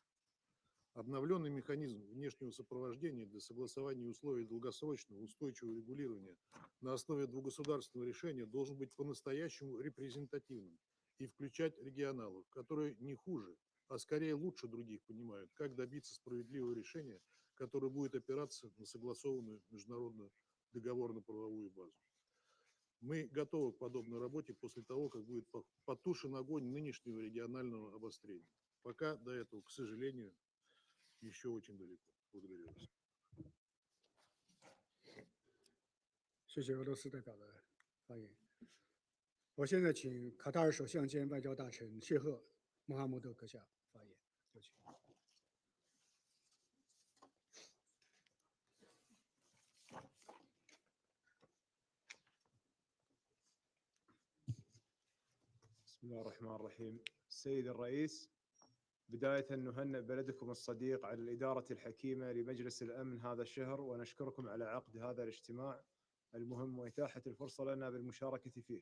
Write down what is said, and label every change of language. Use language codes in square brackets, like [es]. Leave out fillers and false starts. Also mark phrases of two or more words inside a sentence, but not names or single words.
[ru] Обновленный механизм внешнего сопровождения для согласования условий долгосрочного устойчивого регулирования на основе двугосударственного решения должен быть по-настоящему репрезентативным и включать регионалов, которые не хуже, а скорее лучше других понимают, как добиться справедливого решения, которое будет опираться на согласованную международную договорно-правовую базу. Мы готовы к подобной работе после того, как будет потушен огонь нынешнего регионального обострения. Пока до этого, к сожалению, еще очень далеко. Благодарю вас. [zh] 谢谢俄罗斯代表的发言。我现在请卡塔尔首相兼外交大臣谢赫·穆罕默德阁下发言，有请。 [ar] بسم الله الرحمن الرحيم. السيد الرئيس، بداية نهنئ بلدكم الصديق على الإدارة الحكيمة لمجلس الأمن هذا الشهر، ونشكركم على عقد هذا الاجتماع المهم وإتاحة الفرصة لنا بالمشاركة فيه.